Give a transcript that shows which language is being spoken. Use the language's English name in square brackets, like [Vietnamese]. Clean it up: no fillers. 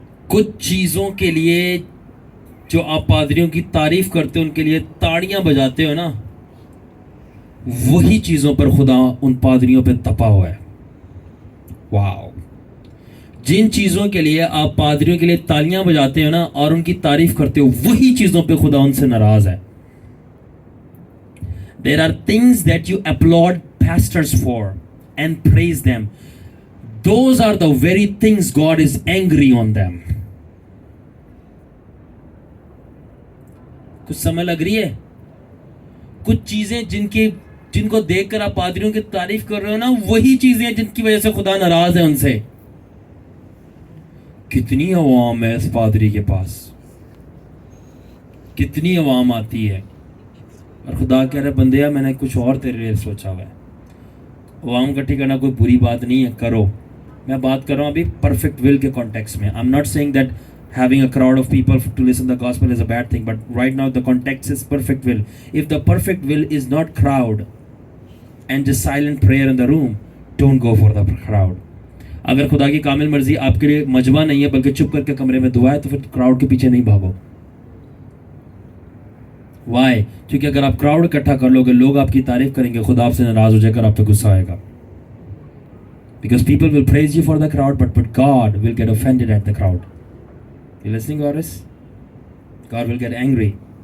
[Hindi] कुछ चीज़ों के लिए जो आप पादरियों की तारीफ करते हो, उनके लिए ताड़ियाँ बजाते हो ना, वही चीजों पर खुदा उन पादरियों पे तपा हुआ है. वाओ. जिन चीजों के लिए आप पादरियों के लिए तालियां बजाते हो ना और उनकी तारीफ करते हो, वही चीजों पे खुदा उनसे नाराज है. [English] There are things that you applaud pastors for and praise them. Those are the very things God is angry on them. [Hindi] कुछ समझ लग रही है? कुछ चीजें जिनको देखकर आप पादरियों की तारीफ कर रहे हो ना, वही चीजें जिनकी वजह से खुदा नाराज है उनसे. कितनी अवाम है इस पादरी के पास, कितनी अवाम आती है, और खुदा कह रहे बंदे, मैंने कुछ और तेरे लिए सोचा हुआ है. अवाम इकट्ठी करना कोई बुरी बात नहीं है, करो. मैं बात कर रहा हूँ अभी परफेक्ट विल के कॉन्टेक्स्ट में. I am not saying that [English] having a crowd of people to listen to the gospel is a bad thing, but right now the context is perfect will. If the perfect will is not crowd and just silent prayer in the room, don't go for the crowd. [Hindi] अगर खुदा की कामिल मर्जी आपके लिए मजमा नहीं है बल्कि चुप करके कमरे में दुआ है, तो फिर क्राउड के पीछे नहीं भागो. [English] Why? [Hindi] क्योंकि अगर आप क्राउड इकट्ठा कर लोगे, लोग आपकी तारीफ करेंगे, खुदा आपसे नाराज हो जाकर आप पे गुस्सा आएगा. [English] Because people will praise you for the crowd, but God will get offended at the crowd. You listening, Goddess? God will get angry.